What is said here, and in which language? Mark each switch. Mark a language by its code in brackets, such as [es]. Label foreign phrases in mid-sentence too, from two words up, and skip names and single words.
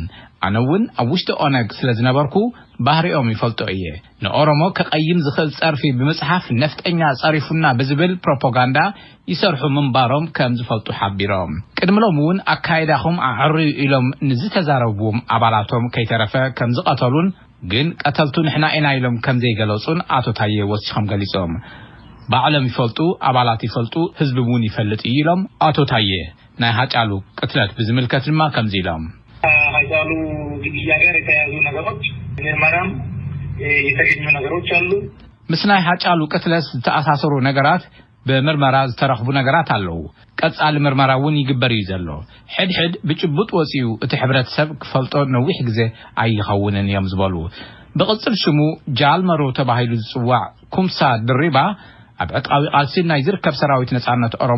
[ti] ኣነውን ኣብ ውሽጢ ኦነግ ስለ ዝነበርኩ ባህሪኦም ይፈልጦ እየ ንኦሮሞ ከቀይም ዝኽእል ጸርፊ ብምጽሓፍ ነፍጠኛ ጸሪፉና ብዝብል ፕሮፓጋንዳ ይሰርሑ ምንባሮም ከም ዝፈልጡ ሓቢሮም ቅድምሎም እውን ኣካይዳኹም ኣዕርዩ ኢሎም ንዝተዛረብዎም ኣባላቶም ከይተረፈ ከም ዝቀተሉን ግን ቀተልቱ ንሕና ኢና ኢሎም ከም ዘይገለጹን አቶ ታዬ ወሲኾም ገሊጾም ባዕሎም ይፈልጡ ኣባላት ይፈልጡ ህዝቢ እውን ይፈልጥ ኢሎም አቶ ታዬ ናይ ሃጫሉ ቅትለት ብዝምልከት ድማ ከምዚ ኢሎም [am] ሃጫሉ ግድያ ጋር የተያዙ ነገሮች ምርመራም የተገኙ ነገሮች አሉ [ti] ምስናይ ሃጫሉ ቅትለት ተኣሳሰሩ ነገራት በምርመራ ዝተረኽቡ ነገራት አለው ቀጻሊ ምርመራውን ይግበር ይዘሎ ሕድሕድ ብጭቡጥ ወፂኡ እቲ ሕብረተሰብ ክፈልጦ ነዊሕ ግዜ ኣይኸውንን እዮም ዝበሉ ብቅጽል ሽሙ ጃልመሮ ተባሂሉ ዝጽዋዕ ኩምሳ ድሪባ ኣብ ዕጥቃዊ ቃልሲ ናይ ዝርከብ ሰራዊት ነጻነት ኦሮሞ